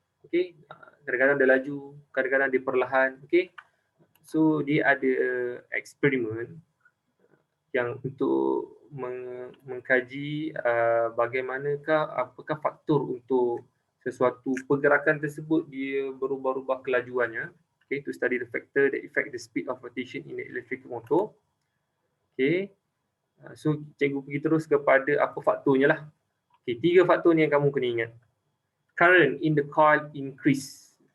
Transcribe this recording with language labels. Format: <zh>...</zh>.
<ms>Okay, kadang-kadang dia laju, kadang-kadang dia perlahan. Okay, so dia ada eksperimen yang untuk mengkaji bagaimanakah apakah faktor untuk sesuatu pergerakan tersebut dia berubah-ubah kelajuannya.</ms> <en>Okay, to study the factor that affect the speed of rotation in the electric motor.</en> <ms>Okay, so cikgu pergi terus kepada apa faktornya lah. Okay, 3 faktor ni yang kamu kena ingat.</ms> <en>Current in the coil increase.</en>